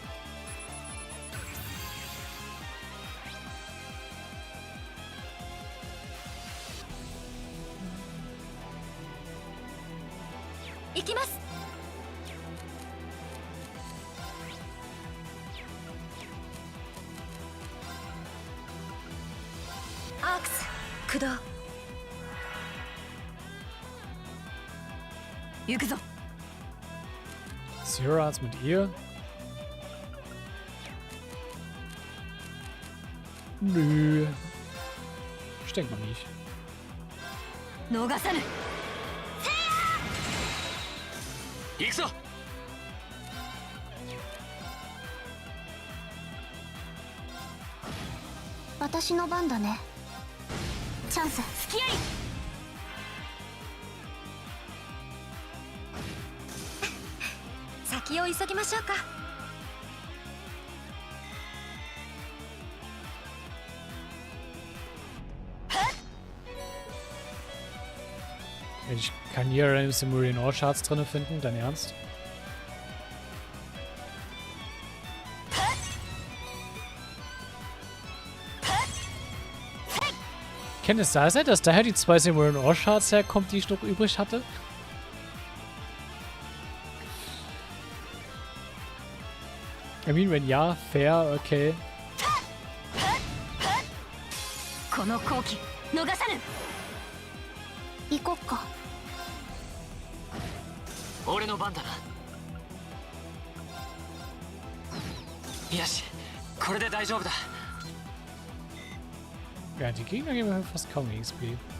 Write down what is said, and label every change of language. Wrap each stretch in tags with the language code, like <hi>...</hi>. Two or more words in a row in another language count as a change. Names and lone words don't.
<ja>行きます。アークス駆動。行くぞ。</ja> <de>Zero Arts mit ihr? Nö. Ich denke mal nicht.</de> <ja>逃さぬ。行くぞ。私の番だね。チャンス。付き合い。先を急ぎましょうか。</ja> <de>Ich kann hier random Simurian Ore Shards drin finden, dein Ernst? Kann es da sein, dass daher die 2 Simurian Ore Shards herkommt, die ich noch übrig hatte?</de> <en>I mean,</en> <de>wenn ja, fair, okay.</de> <ja>この好機逃さぬ。行こっか。俺の番だな。よし、これで大丈夫だ。</ja> <de>Ja, die Gegner geben mir fast kaum XP.</de>